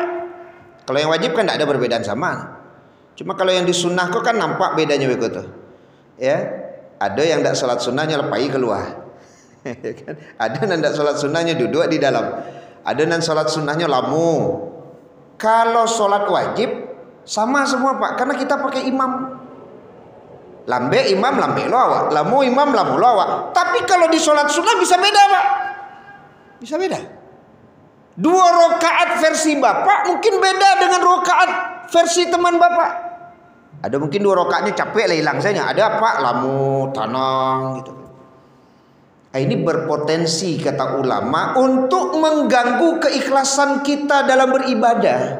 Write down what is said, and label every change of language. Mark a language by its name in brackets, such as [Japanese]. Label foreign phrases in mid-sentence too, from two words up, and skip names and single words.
[Indonesian] Kalau yang wajib kan tidak ada perbedaan sama. Cuma kalau yang disunnah kok kan nampak bedanya begitu. Ya, ada yang tidak sholat sunnahnya lepai keluar. Ada yang tidak sholat sunnahnya duduk di dalam. Ada yang sholat sunnahnya lamu. Kalau sholat wajib sama semua Pak, karena kita pakai imam. [Minangkabau] Lambe imam lambe lo awak, lamu imam lamu lo awak. [Indonesian] Tapi kalau di sholat sunnah bisa beda Pak. Bisa beda. 2 rakaat versi Bapak mungkin beda dengan rakaat versi teman Bapak. Ada mungkin 2 rakaatnya capek lah hilang saja. Ada Pak [Minangkabau] lamu tanang [Indonesian] gitu. Ini berpotensi kata ulama untuk mengganggu keikhlasan kita dalam beribadah.